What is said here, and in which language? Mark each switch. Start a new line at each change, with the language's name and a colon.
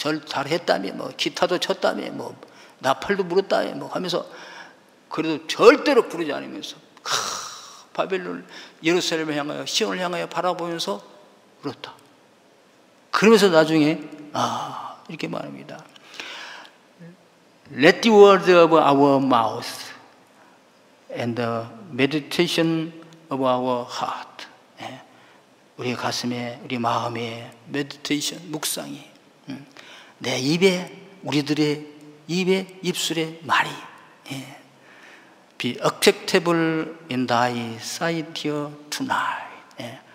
Korean: 잘했다며, 뭐 기타도 쳤다며, 뭐 나팔도 불었다며, 뭐 하면서, 그래도 절대로 부르지 않으면서 바벨론 예루살렘을 향하여, 시온을 향하여 바라보면서 울었다. 그러면서 나중에 이렇게 말합니다.
English: Let the word of our mouth and the meditation of our heart.
Korean: 우리 가슴에, 우리 마음에 메디테이션, 묵상이, 내 입에, 우리들의 입에, 입술에 말이
English: be acceptable in thy sight tonight.